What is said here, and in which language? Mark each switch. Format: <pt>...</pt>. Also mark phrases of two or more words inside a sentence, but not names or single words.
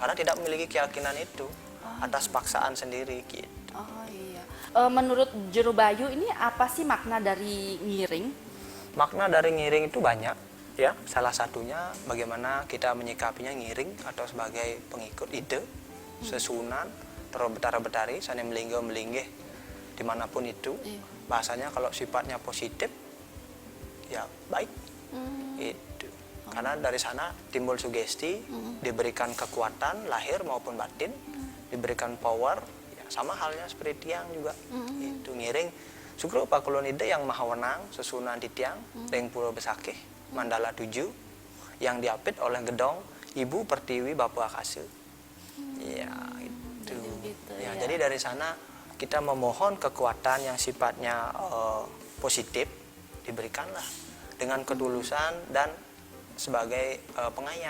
<id>Karena tidak memiliki keyakinan itu atas paksaan sendiri gitu. Oh iya. Menurut Jero Bayu ini apa sih makna dari ngiring? Makna dari ngiring itu banyak. Ya, salah satunya bagaimana kita menyikapinya ngiring atau sebagai pengikut ide, sesunan, betari, sana melinggih dimanapun itu. Iya. Bahasanya kalau sifatnya positif, ya baik. Itu. Karena dari sana timbul sugesti, diberikan kekuatan lahir maupun batin, diberikan power, ya sama halnya seperti tiang juga. Itu ngiring.</id> <ban>Sugro pakulun ide yang maha wenang, sesunan di tiang, ring pulau besakeh.</ban> <id>Mandala 7 yang diapit oleh gedong Ibu Pertiwi Bapu Akase. Ya, itu. Gitu, Ya, ya. jadi dari sana kita memohon kekuatan yang sifatnya positif diberikanlah dengan ketulusan dan sebagai pengayah.</id>